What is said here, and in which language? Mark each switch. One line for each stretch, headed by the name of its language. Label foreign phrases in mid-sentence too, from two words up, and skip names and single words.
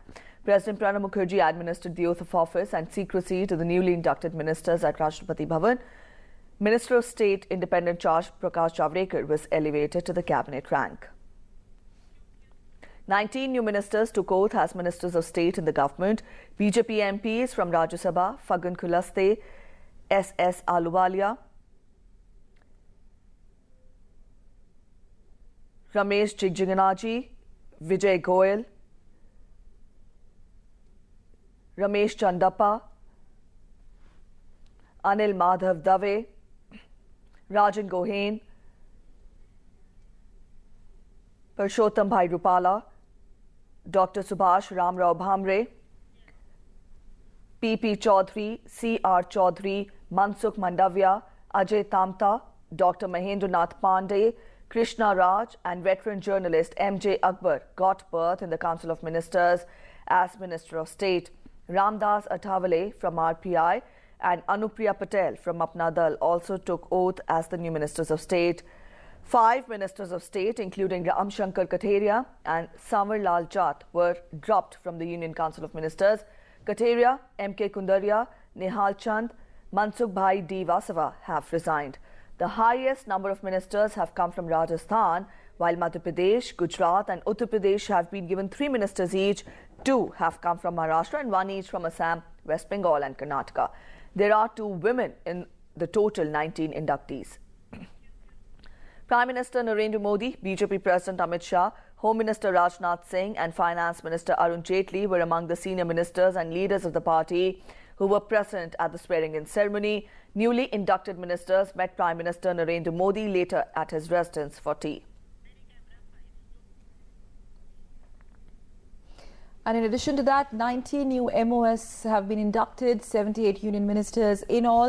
English: President Pranab Mukherjee administered the oath of office and secrecy to the newly inducted ministers at Rashtrapati Bhavan. Minister of State Independent Charge Prakash Javadekar was elevated to the cabinet rank. 19 new ministers took oath as ministers of state in the government. BJP MPs from Rajya Sabha, Fagun Khulaste, S.S. Ahluwalia, Ramesh Jigjiganji, Vijay Goyal, Ramesh Chandappa, Anil Madhav Dave, Rajan Gohain, Purushottam Bhai Rupala, Dr. Subhash Ramrao Bhamre, P.P. Chaudhary, C.R. Chaudhary, Mansukh Mandavia, Ajay Tamta, Dr. Mahendranath Pandey, Krishna Raj and veteran journalist M.J. Akbar got berth in the Council of Ministers as Minister of State. Ramdas Athawale from RPI and Anupriya Patel from Apna Dal also took oath as the new Ministers of State. 5 Ministers of State, including Ram Shankar Katheria and Samar Lal Jat, were dropped from the Union Council of Ministers. Katheria, M.K. Kundaria, Nihal Chand, Mansukh Bhai D. Vasava have resigned. The highest number of ministers have come from Rajasthan, while Madhya Pradesh, Gujarat and Uttar Pradesh have been given 3 ministers each. 2 have come from Maharashtra and 1 each from Assam, West Bengal and Karnataka. There are 2 women in the total 19 inductees. Prime Minister Narendra Modi, BJP President Amit Shah, Home Minister Rajnath Singh and Finance Minister Arun Jaitley were among the senior ministers and leaders of the party who were present at the swearing-in ceremony. Newly inducted ministers met Prime Minister Narendra Modi later at his residence for tea. And in addition to that, 19 new MOS have been inducted, 78 union ministers in all.